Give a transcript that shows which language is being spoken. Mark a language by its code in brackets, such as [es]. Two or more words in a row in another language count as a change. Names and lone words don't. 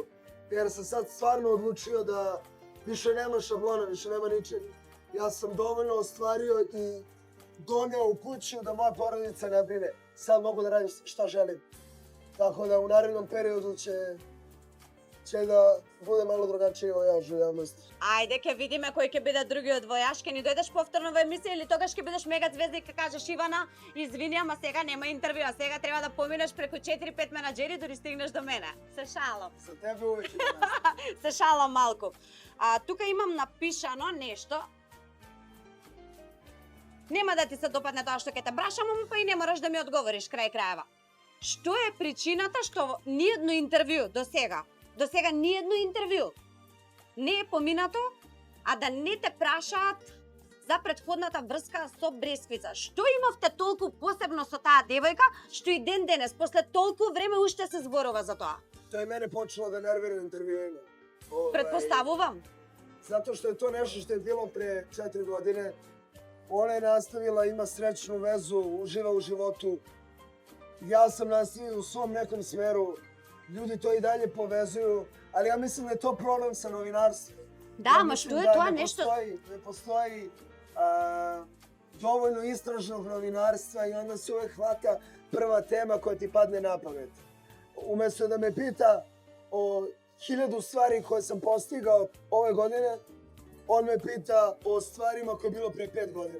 [sr] Jer sam sad stvarno odlučio da više nema šablona, više nema ničeg. Ja sam dovoljno ostvario i doneo u kuću da moja porodica ne brine. Sad mogu da radim šta želim. Tako da u narednom periodu će da bude malo drugačije vojaž u javnosti. [mk] Ајде, ќе видиме кој ќе биде другиот војаш, ќе ни дојдеш повторно во емисија или тогаш ќе бидеш мега звезда и ќе кажеш Ивана, извини, ама сега нема интервју, а сега треба да поминеш преку 4-5 менаџери дори стигнеш до мене. Се шалам. [sr] За тебе uvek je. [mk] Се шалам малку. Тука имам напишано нешто. Нема да ти се допадне тоа што ќе те брашам, ама па и не мораш да ми одговориш крај крајева. Што е причината што ниедно интервју до сега ниедно интервју не е поминато, а да не те прашаат за претходната врска со Бресквица? Што имавте толку посебно со таа девојка, што и ден денес, после толку време, уште се зборува за тоа? [sr] To je mene počelo da nervira u intervjuima. [mk] Pretpostavувам. [sr] Zato što je to nešto što je bilo pre 4 godine. Ona je nastavila, ima srećnu vezu, uživa u životu. Ja sam nastavio u svom nekom smeru. Ljudi to i dalje povezuju, ali ja mislim da je to problem sa novinarstvom. [mk] Да, ама што е тоа нешто? [sr] Ne postoji dovoljno istražnog novinarstva i onda se uvek hvata prva tema koja ti padne na pamet. Umesto da me pita o 1000 stvari koje sam postigao ove godine, on me pita o stvarima koje je bilo pre 5 godina.